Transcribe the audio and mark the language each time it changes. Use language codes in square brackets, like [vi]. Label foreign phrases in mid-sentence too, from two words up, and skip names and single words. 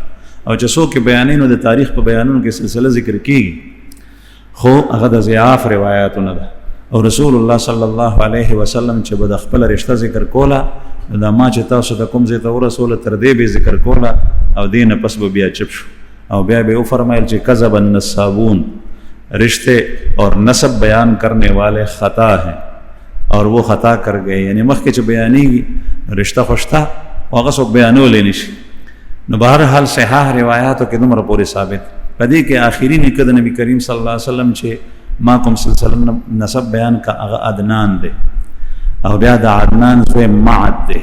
[ps] او چې څوک بیانې نو د تاریخ په بیانونو کې سلسله ذکر کیږي، خو هغه د ضعاف روایتونه ده. او رسول الله [ar] صلی الله علیه وسلم [ps] چې به د خپل رشتہ ذکر کوله، دا ما چې تاسو ته کوم ځای ته ورسوله تر دې به ذکر کوله او دینه پس به بیا چپ شو. او بیا به فرمایل چې [ar] کذب النسابون، [ur] رشتے اور نسب بیان کرنے والے خطا ہیں اور وہ خطا کر گئے. [ps] یعنی مخکې چې بیانېږي رشتہ خوشته هغه څوک بیانولی نشي. نو بهرحال صحاح روایاتو کې دومره پورې ثابت. په دې کې آخري نیکه د نبی کریم [ar] صلی الله علیه وسلم [ps] چې ما کوم سلسله نسب بیان کا هغه عدنان دی. او بیا د عدنان زوی معد دی.